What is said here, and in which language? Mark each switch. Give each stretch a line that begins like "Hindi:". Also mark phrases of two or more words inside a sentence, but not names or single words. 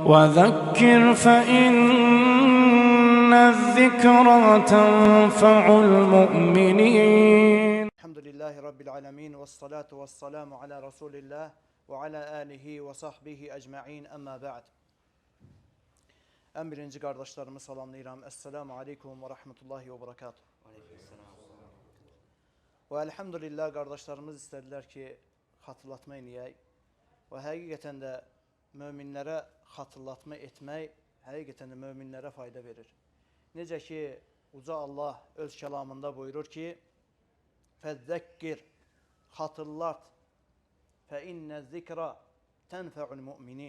Arabic: وذكر فإن الذكرى تنفع المؤمنين. الحمد لله رب العالمين والصلاة والسلام على رسول الله وعلى آله وصحبه ecmaîn. أما بعد.
Azerbaijani: En birinci kardeşlerimi salamlayıram.
Arabic: السلام عليكم ورحمة الله وبركاته.
Azerbaijani: Ve elhamdülillah kardeşlerimiz istediler ki hatırlatma eləyək. Və həqiqətən də möminlərə hatırlatma etmək həqiqətən də möminlərə fayda verir. Necə ki Uca Allah öz kəlamında buyurur ki: "Fəzzəkkir, hatırlat,
Arabic: فإن الذكرى تنفع المؤمنين."